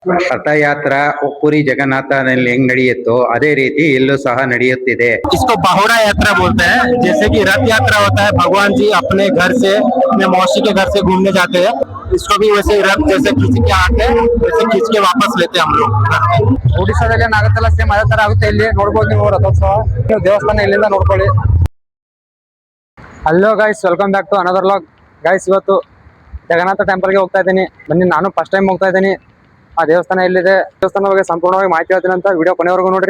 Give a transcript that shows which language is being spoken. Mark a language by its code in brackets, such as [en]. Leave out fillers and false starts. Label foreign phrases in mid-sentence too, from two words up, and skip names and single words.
[kn] ರಥಯಾತ್ರಾ ಪುರಿ ಜಗನ್ನಾಥನಲ್ಲಿ ಹೆಂಗ್ ನಡೆಯುತ್ತೋ ಅದೇ ರೀತಿ ಇಲ್ಲೂ ಸಹ ನಡೆಯುತ್ತಿದೆ. [hi] इसको बाहुड़ा यात्रा बोलते हैं। जैसे कि रथ यात्रा होता है, भगवान जी अपने घर से अपने मौसी के घर से घूमने जाते हैं, इसको भी वैसे ही रथ जैसे खींच के आके वैसे खींच के वापस लेते हैं हम लोग। [kn] ಒಡಿಶಾದಲ್ಲಿ ಏನಾಗುತ್ತಲ್ಲ ಸೇಮ್ ಅದೇ ತರ ಆಗುತ್ತೆ. ಇಲ್ಲಿ ನೋಡ್ಬೋದು ನೀವು ರಥೋತ್ಸವ. ನೀವು ದೇವಸ್ಥಾನ ಇಲ್ಲಿಂದ ನೋಡ್ಕೊಳ್ಳಿ. [en] hello guys, welcome back to another vlog. [kn] ಗೈಸ್, ಇವತ್ತು ಜಗನ್ನಾಥ ಟೆಂಪಲ್ಗೆ ಹೋಗ್ತಾ ಇದ್ದೀನಿ. ಬನ್ನಿ, ನಾನು [en] first time [kn] ಹೋಗ್ತಾ ಇದ್ದೀನಿ. ಆ ದೇವಸ್ಥಾನ ಎಲ್ಲಿದೆ, ದೇವಸ್ಥಾನ ಬಗ್ಗೆ ಸಂಪೂರ್ಣವಾಗಿ ಮಾಹಿತಿ ಹೇಳ್ತೀನಿ ಅಂತ ವಿಡಿಯೋ ಕೊನೆವರೆಗೂ ನೋಡ್ರಿ.